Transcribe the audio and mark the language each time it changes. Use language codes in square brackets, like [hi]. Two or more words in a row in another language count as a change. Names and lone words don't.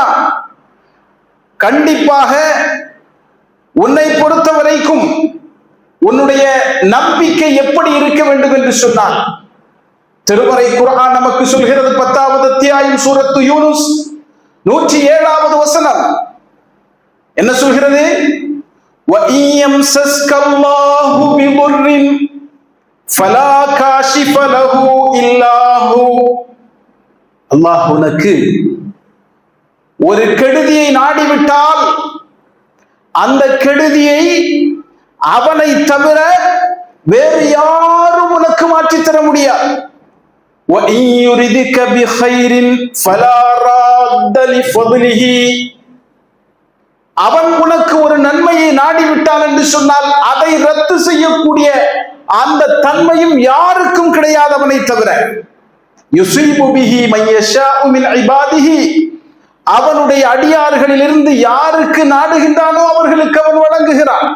[ta] கண்டிப்பாக உன்னை பொறுத்த வரைக்கும் உன்னுடைய நம்பிக்கை எப்படி இருக்க வேண்டும் என்று சொன்னான். திருமறை குர்ஆன் நமக்கு சொல்கிறது. 10வது அத்தியாயம் சூரத்து யூனுஸ் 107வது வசனம் என்ன சொல்கிறது? [ar] وَإِن يَمْسَسْكَ اللَّهُ بِضُرٍّ فَلَا كَاشِفَ لَهُ إِلَّا هُوَ. [ta] அல்லாஹ் உனக்கு ஒரு கெடுதியை நாடிவிட்டால் அந்த கெடுதியை அவனை தவிர வேறு யாரும் உனக்கு மாற்றித் தர முடியாது. [ar] وَإِن يُرِدْكَ بِخَيْرٍ فَلَا رَادَّ لِفَضْلِهِ. [ta] அவன் உனக்கு ஒரு நன்மையை நாடிவிட்டான் என்று சொன்னால் அதை ரத்து செய்யக்கூடிய அந்த தன்மையும் யாருக்கும் கிடையாது அவனை தவிர. [ar] يصيب به من يشاء من عباده. [ta] அவனுடைய அடியார்களிலிருந்து யாருக்கு நாடுகின்றானோ அவர்களுக்கு அவன் வழங்குகிறான்.